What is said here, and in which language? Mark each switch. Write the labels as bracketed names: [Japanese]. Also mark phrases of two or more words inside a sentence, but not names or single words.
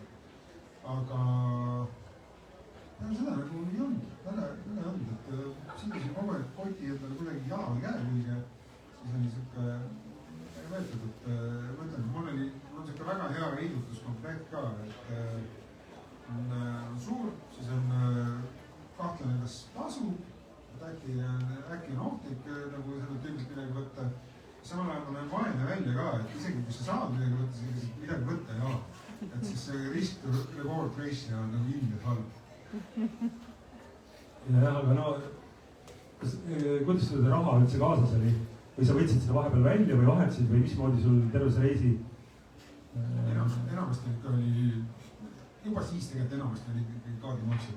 [Estonian] Aga seda nagu ei olnud, väga ei olnud, et sindasin kogu aeg koti endale kuidagi jala või käe külge, siis oli siuke võetud, et ma ütlen, mul on siuke väga hea heidutuskomplekt ka, et on suur, siis on kahtlane, kas tasub, et äkki on ohtlik nagu selle tüübilt midagi võtta. Samal ajal ma näen vaene välja ka, et isegi kui sa saad midagi võtta, siis midagi võtta ei ole. Et siis see [English] risk-reward ratio [Estonian] on nagu ilmselt halb. Jah, aga no, kuidas sul seda raha üldse kaasas oli? Või sa võtsid seda vahepeal välja või vahetasid või mismoodi sul terve see reisi? Enamasti ikka oli, juba siis tegelikult enamasti oli kaardimaksud.